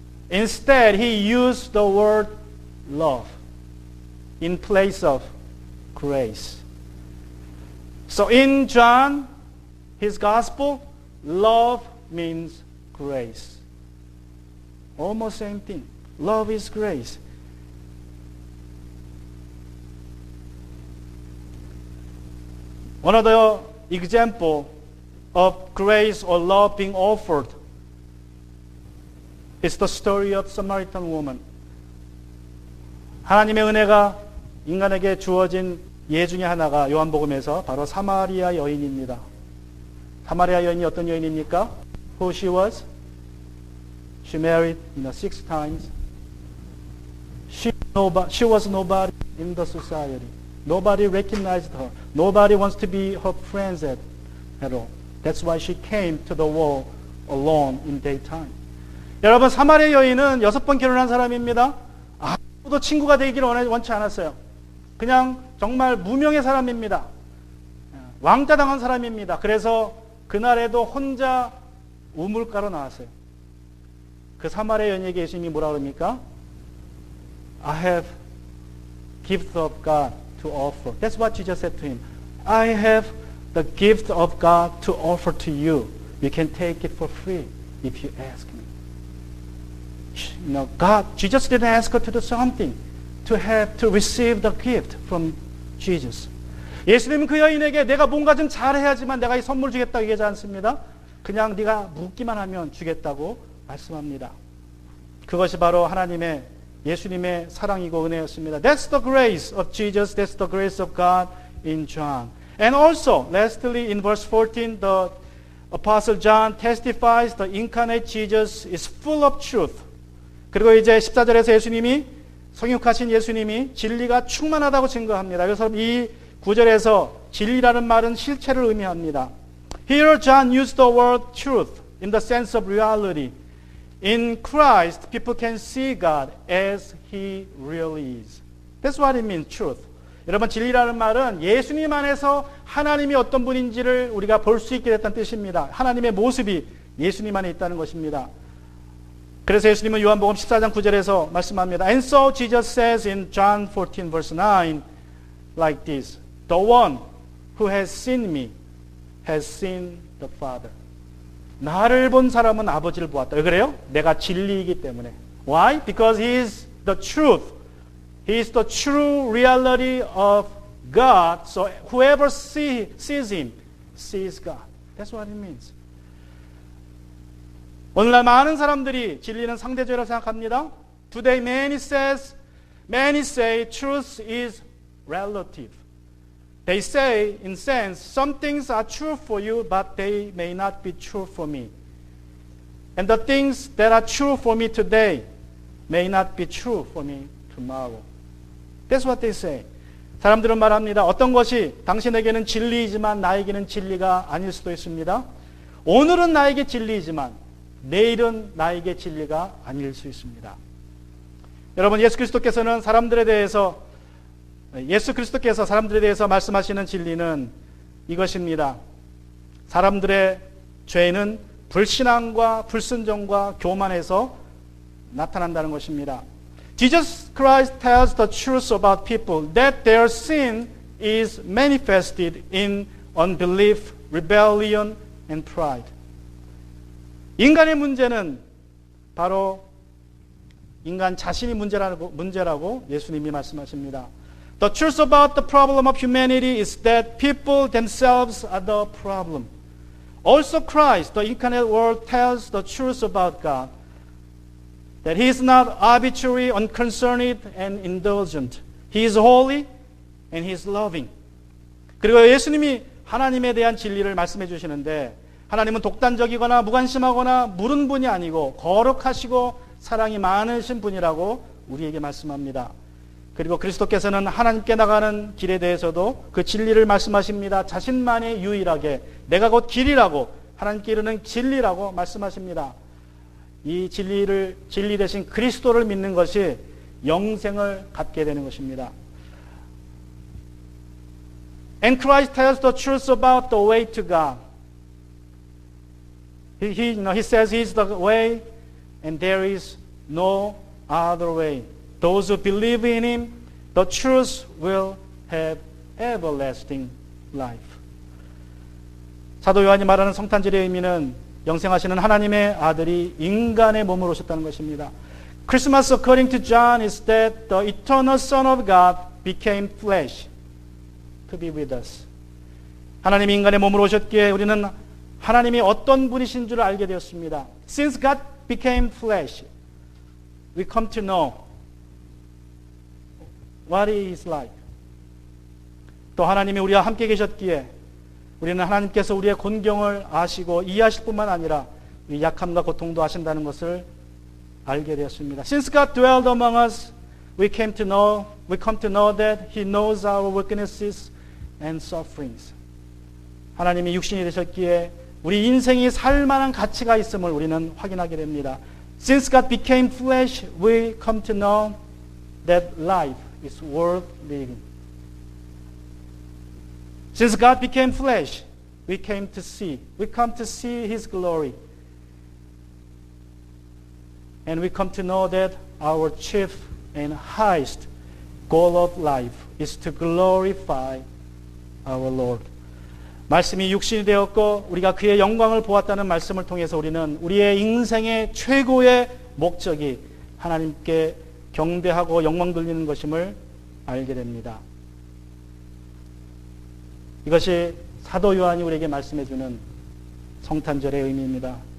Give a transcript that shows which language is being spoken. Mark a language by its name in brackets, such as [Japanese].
[English] Instead, he used the word love in place of grace. So in John, his gospel, love means grace. Almost same thing. Love is grace. Another example of grace or love being offered is the story of Samaritan woman. [Korean] 하나님의 은혜가 인간에게 주어진 예 중에 하나가 요한복음에서 바로 사마리아 여인입니다. 사마리아 여인이 어떤 여인입니까? [English] Who she was? She married 6 times. She was nobody in the society. Nobody recognized her. Nobody wants to be her friends at all. That's why she came to the wall alone in daytime. [Korean] 여러분, 사마리아 여인은 6번 결혼한 사람입니다. 아무도 친구가 되기를 원치 않았어요. 그냥 정말 무명의 사람입니다. 왕따 당한 사람입니다. 그래서 그날에도 혼자 우물가로 나왔어요. 그 사마리아 여인에게 예수님이 뭐라 그럽니까? [English] I have gift of God to offer. That's what Jesus said to him. I have the gift of God to offer to you. You can take it for free if you ask me. You know, Jesus didn't ask her to do something to receive the gift from Jesus. [Korean] 예수님은 그 여인에게 내가 뭔가 좀 잘해야지만 내가 이 선물 주겠다고 얘기하지 않습니다. 그냥 네가 묻기만 하면 주겠다고 말씀합니다. 그것이 바로 하나님의 예수님의 사랑이고 은혜였습니다. [English] That's the grace of Jesus. That's the grace of God in John. And also, lastly, in verse 14, the Apostle John testifies the incarnate Jesus is full of truth. [Korean] 그리고 이제 14절에서 예수님이 성육하신 예수님이 진리가 충만하다고 증거합니다. 그래서 이 9절에서 진리라는 말은 실체를 의미합니다. [English] Here John used the word truth in the sense of reality. In Christ, people can see God as He really is. That's what it means, truth. [Korean] 여러분, 진리라는 말은 예수님 안에서 하나님이 어떤 분인지를 우리가 볼 수 있게 됐다는 뜻입니다. 하나님의 모습이 예수님 안에 있다는 것입니다. 그래서 예수님은 요한복음 14장 9절에서 말씀합니다. [English] And so Jesus says in John 14 verse 9 like this. The one who has seen me has seen the Father. [Korean] 나를 본 사람은 아버지를 보았다. 왜 그래요? 내가 진리이기 때문에. [English] Why? Because He is the truth. He is the true reality of God. So whoever sees Him sees God. That's what it means. [Korean] 오늘날 많은 사람들이 진리는 상대적이라고 생각합니다. [English] Today many say truth is relative. They say, in sense, some things are true for you, but they may not be true for me. And the things that are true for me today may not be true for me tomorrow. That's what they say. [Korean] 사람들은 말합니다. 어떤 것이 당신에게는 진리이지만 나에게는 진리가 아닐 수도 있습니다. 오늘은 나에게 진리이지만 내일은 나에게 진리가 아닐 수 있습니다. 여러분, 예수 그리스도께서 사람들에 대해서 말씀하시는 진리는 이것입니다. 사람들의 죄는 불신앙과 불순종과 교만에서 나타난다는 것입니다. [English] Jesus Christ tells the truth about people that their sin is manifested in unbelief, rebellion, and pride. [Korean] 인간의 문제는 바로 인간 자신이 문제라고 예수님이 말씀하십니다. [English] The truth about the problem of humanity is that people themselves are the problem. Also Christ, the incarnate Word, tells the truth about God. That He is not arbitrary, unconcerned, and indulgent. He is holy and He is loving. [Korean] 그리고 예수님이 하나님에 대한 진리를 말씀해 주시는데 하나님은 독단적이거나 무관심하거나 무른 분이 아니고 거룩하시고 사랑이 많으신 분이라고 우리에게 말씀합니다. 그리고 그리스도께서는 하나님께 나가는 길에 대해서도 그 진리를 말씀하십니다. 자신만이 유일하게 내가 곧 길이라고 하나님께 이르는 진리라고 말씀하십니다. 이 진리 대신 그리스도를 믿는 것이 영생을 갖게 되는 것입니다. [English] And Christ tells the truth about the way to God. He says He is the way and there is no other way. Those who believe in Him, the truth will have everlasting life. [Korean] 사도 요한이 말하는 성탄절의 의미는 영생하시는 하나님의 아들이 인간의 몸으로 오셨다는 것입니다. [English] Christmas, according to John, is that the eternal Son of God became flesh to be with us. [Korean] 하나님이 인간의 몸으로 오셨기에 우리는 하나님이 어떤 분이신 줄 알게 되었습니다. [English] Since God became flesh, we come to know what He is like. [Korean] 또 하나님이 우리와 함께 계셨기에 우리는 하나님께서 우리의 곤경을 아시고 이해하실 뿐만 아니라 우리 약함과 고통도 아신다는 것을 알게 되었습니다. [English] Since God dwelled among us, we come to know that He knows our weaknesses and sufferings. [Korean] 하나님이 육신이 되셨기에 우리 인생이 살만한 가치가 있음을 우리는 확인하게 됩니다. [English] Since God became flesh, we come to know that life is worth living. Since God became flesh, we come to see His glory. And we come to know that our chief and highest goal of life is to glorify our Lord. [Korean] 말씀이 육신이 되었고 우리가 그의 영광을 보았다는 말씀을 통해서 우리는 우리의 인생의 최고의 목적이 하나님께 경배하고 영광 돌리는 것임을 알게 됩니다. 이것이 사도 요한이 우리에게 말씀해 주는 성탄절의 의미입니다.